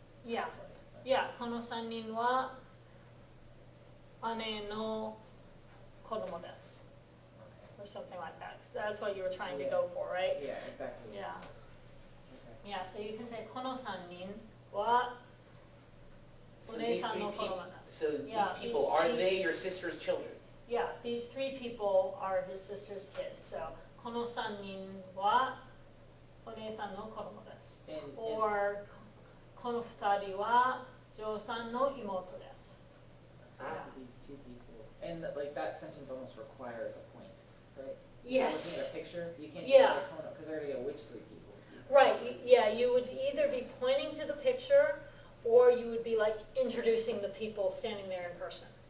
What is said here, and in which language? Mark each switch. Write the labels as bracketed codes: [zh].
[ja] Yeah. Yeah. Kono san nin wa ane no kodomo desu. [en] Or something like that. That's what you were trying to go for, right? Yeah, exactly. Yeah. Okay. Yeah, so you can say, [ja] この3人は [en] So these 3 [ja] お姉さんの子 [en] people, [ja] 供です。 [en] so Yeah, these people, are they your sister's children? Yeah, these 3 people are his sister's kids. [ja] So, この3人はお姉さんの子供です。 [en] And, [ja] Or, この2人は嬢さんの妹です。 [en] so these 2 people. And, like, that sentence almost requires a point, right? Yes. Looking at a picture, you can't Yeah. just say kono, because they're going to go, which 3 people? Right, yeah, you would either be pointing to the picture, or you would be like introducing the people standing there in person.